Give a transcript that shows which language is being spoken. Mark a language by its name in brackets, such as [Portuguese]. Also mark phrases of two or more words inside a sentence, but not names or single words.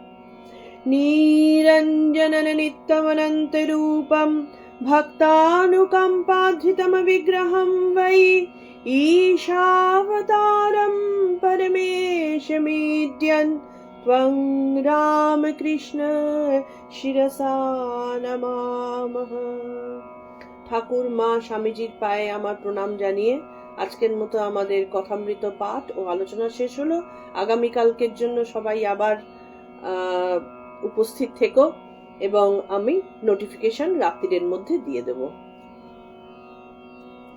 [Sanskrit] निरञ्जनन नित्यमनन्तरूपं भक्तानुकम्पाधृतं विग्रहं वै ईशावतारं परमेशमीड्यन् त्वं रामकृष्ण शिरसा नमामः। [Bangla] ঠাকুর মা স্বামীজির পায়ে আমার প্রণাম জানিয়ে আজকের মতো আমাদের কথামৃত পাঠ ও আলোচনা শেষ হলো। আগামীকালকের জন্য সবাই আবার উপস্থিত থেকো এবং আমি নোটিফিকেশন রাত্রির মধ্যে দিয়ে দেব।